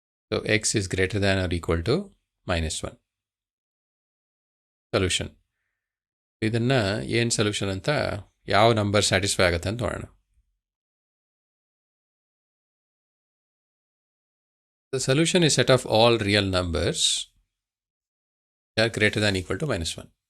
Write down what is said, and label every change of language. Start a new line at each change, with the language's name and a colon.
English: ಸೊ x is greater than or equal to -1. Solution.
Kannada: ಇದನ್ನು ಏನು solution ಅಂತ, ಯಾವ ನಂಬರ್ ಸ್ಯಾಟಿಸ್ಫೈ ಆಗುತ್ತೆ ಅಂತ ನೋಡೋಣ.
English: The solution is set of all real numbers that are greater than or equal to -1.